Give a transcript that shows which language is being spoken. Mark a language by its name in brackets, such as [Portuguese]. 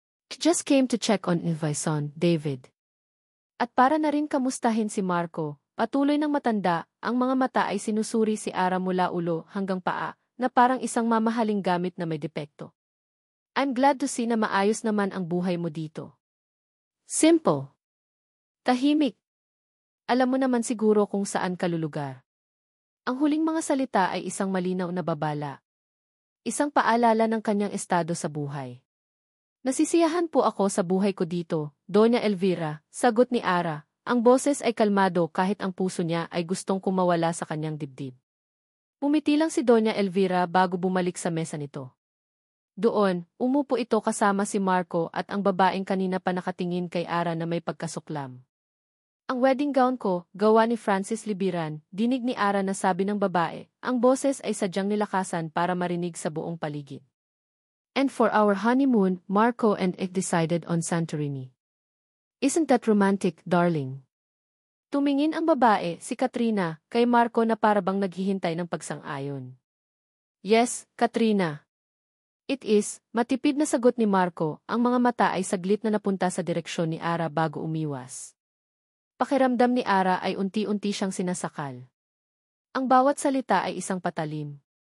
[English] Just came to check on my son, David. [Filipino] At para na rin kamustahin si Marco, patuloy ng matanda, ang mga mata ay sinusuri si Ara mula ulo hanggang paa, na parang isang mamahaling gamit na may depekto. [English] I'm glad to see [Filipino] na maayos naman ang buhay mo dito. Simple. Tahimik. Alam mo naman siguro kung saan ka lulugar. Ang huling mga salita ay isang malinaw na babala. Isang paalala ng kanyang estado sa buhay. Nasisiyahan po ako sa buhay ko dito, Doña Elvira, sagot ni Ara. Ang boses ay kalmado kahit ang puso niya ay gustong kumawala sa kanyang dibdib. Umiti lang si Doña Elvira bago bumalik sa mesa nito. Doon, umupo ito kasama si Marco at ang babaeng kanina pa nakatingin kay Ara na may pagkasuklam. Ang wedding gown ko, gawa ni Francis Libiran, dinig ni Ara na sabi ng babae, ang boses ay sadyang nilakasan para marinig sa buong paligid. [English] And for our honeymoon, Marco and I decided on Santorini. Isn't that romantic, darling? [Filipino] Tumingin ang babae, si Katrina, kay Marco na parabang naghihintay ng pagsang-ayon. [English] Yes, Katrina. It is, [Filipino] matipid na sagot ni Marco, ang mga mata ay saglit na napunta sa direksyon ni Ara bago umiwas. Pakiramdam ni Ara ay unti-unti siyang sinasakal. Ang bawat salita ay isang patalim.